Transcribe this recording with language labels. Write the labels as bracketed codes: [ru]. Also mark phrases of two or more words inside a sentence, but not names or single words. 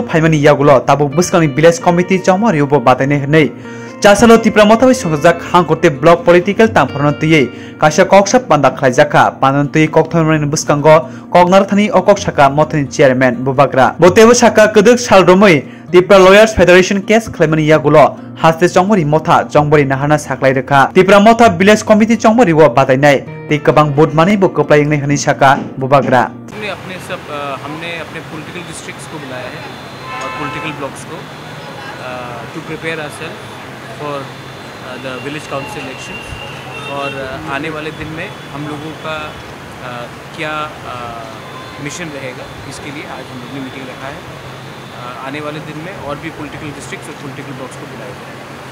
[trp] phaimani yagulo tabu beskani [en] village committee [trp] chongmari ubo bataine hnei chasalo tipramotha bai songjak hangkote block political tamphorno tuye kaisa koksap panda khlaijaka panantui kokthomani buskango koknarthani okok saka mothani chairman bubagra botebo saka keduk salromoi Tipra Lawyers Federation case claimani yagulo haste chongmari motha chongmari nahana saklai rekha Tipra motha [en] village committee [trp] chongmari wo batainai te kabang board mani bo koplai ngai hani saka bubagra [hi] हमने अपने [en] political districts [hi] को बुलाया है और [en] political blocks [hi] को [en] to prepare ourselves for the village council election [hi] और आने वाले दिन में हम लोगों का क्या मिशन रहेगा इसके लिए आज हम लोगों ने मीटिंग रखा है आने वाले दिन में और भी [en] political districts [hi] और [en] political blocks [hi] को बुलाया जाएगा।